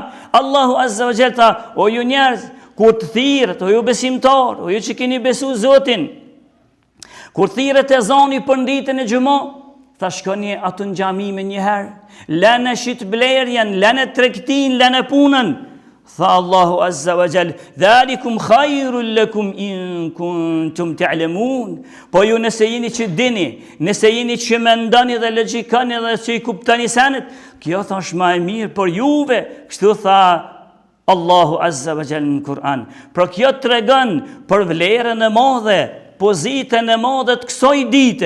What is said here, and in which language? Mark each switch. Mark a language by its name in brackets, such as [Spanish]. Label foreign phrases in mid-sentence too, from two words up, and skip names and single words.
[Albanian] Allahu [Arabic] عز وجل [Albanian] tha, o ju njerëz, kur të thirret, o ju besimtar, o ju që keni besu Zotin, kur thirret ezani për ditën e xhumoje, tha shkoni atë në xhami me njëherë, lënë shit blerjen, lënë tregtin, lënë punën. [Arabic] Tha الله عز وجل ذلكم خير لكم إن كنتم تعلمون. [Albanian] Po ju nëse jeni që dini, nëse jeni që mendoni dhe logjikani dhe që i kuptoni senet, kjo thash më e mirë për juve. Kështu tha Allahu [Arabic] عز وجل [Albanian] në Kur'an. Por kjo tregon për vlerën e madhe, pozitën e madhe të kësaj dite.